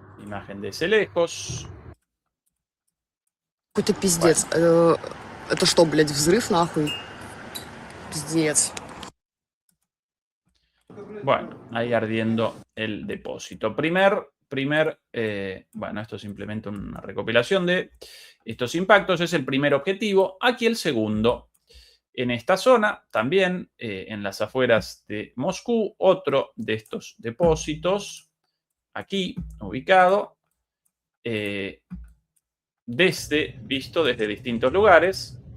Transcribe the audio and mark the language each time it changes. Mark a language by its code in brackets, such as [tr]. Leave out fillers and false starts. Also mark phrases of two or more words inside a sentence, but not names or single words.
[es] Imagen de ese lejos. [ru] Какой-то пиздец. Это что, блядь, взрыв нахуй? Пиздец. [es] Bueno, ahí ardiendo el depósito. Bueno, esto es simplemente una recopilación de estos impactos. Es el primer objetivo. Aquí el segundo. En esta zona, también en las afueras de Moscú, otro de estos depósitos, aquí ubicado, visto desde distintos lugares.